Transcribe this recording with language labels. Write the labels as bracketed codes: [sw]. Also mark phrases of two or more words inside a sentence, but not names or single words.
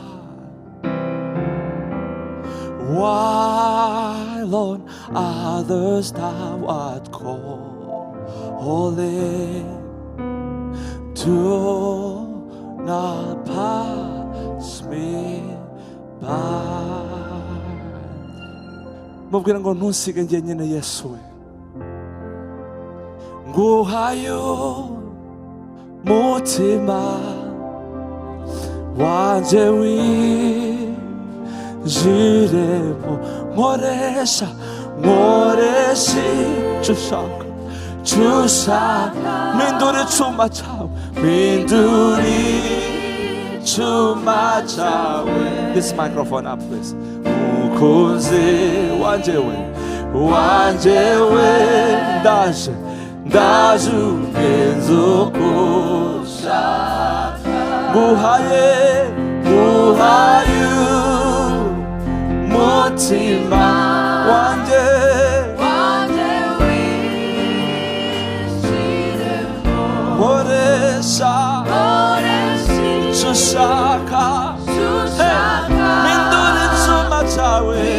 [en] While on others thou art calling, do not pass me by. [rw] mubwira ngo ntusige njyenyine Yesu we, nguhayo mutima wanje winjiremo, nkoresha icyo ushaka, mpindura icyuma cyawe, mpindura icyuma cyawe. [en] This microphone up please. [rw] Mukunzi wanje we, ndaje ugenza uko ushaka, nguhaye umutima wanje winjiremo, nkoresha icyo ushaka, mpindura icyuma cyawe,